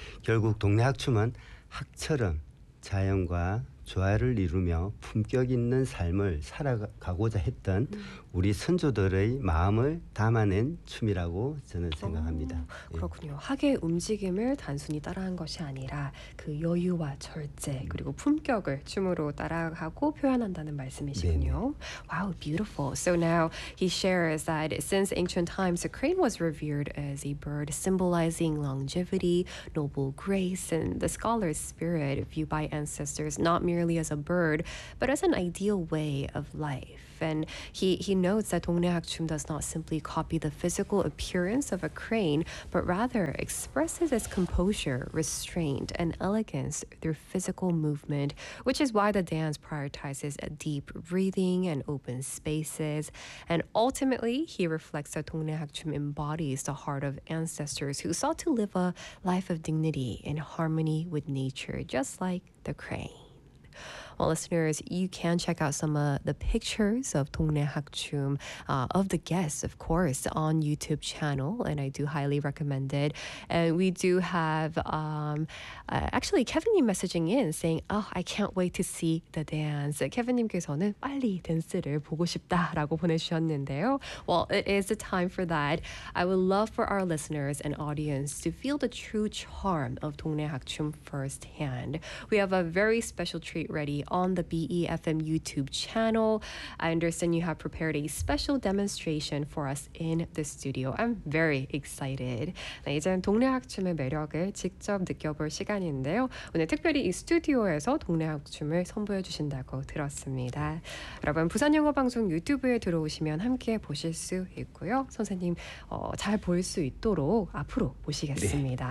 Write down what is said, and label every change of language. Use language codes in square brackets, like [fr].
[ko] 결국 동네 학춤은 학처럼 자연과 조화를 이루며 품격 있는 삶을 살아가고자 했던 우리 선조들의 마음을 담아낸 춤이라고 저는 생각합니다. 그렇군요. 예. 학의 움직임을 단순히 따라한 것이 아니라 그 여유와 절제 그리고 품격을 춤으로 따라하고 표현한다는 말씀이시군요. 네네. [en] Wow, beautiful. So now he shares that since ancient times, the crane was revered as a bird symbolizing longevity, noble grace, and the scholar's spirit viewed by ancestors not merely as a bird, but as an ideal way of life. life. And he notes that 동네학춤 does not simply copy the physical appearance of a crane, but rather expresses its composure, restraint, and elegance through physical movement, which is why the dance prioritizes a deep breathing and open spaces. And ultimately, he reflects that 동네학춤 embodies the heart of ancestors who sought to live a life of dignity in harmony with nature, just like the crane. Well, listeners, you can check out some of the pictures of 동네학춤, of the guests, of course, on YouTube channel, and I do highly recommend it. And we do have, actually, Kevin님 messaging in saying, oh, I can't wait to see the dance. [ko] Kevin님께서는 빨리 댄스를 보고 싶다라고 보내주셨는데요. [en] Well, it is the time for that. I would love for our listeners and audience to feel the true charm of 동네학춤 firsthand. We have a very special treat ready on the BEFM YouTube channel. I understand you have prepared a special demonstration for us in the studio. I'm very excited. [ko] 네, 이제는 동네학춤의 매력을 직접 느껴볼 시간인데요. 오늘 특별히 이 스튜디오에서 동네학춤을 선보여 주신다고 들었습니다. 여러분, 부산영어방송 유튜브에 들어오시면 함께 보실 수 있고요. 선생님, 잘 볼 수 있도록 앞으로 모시겠습니다.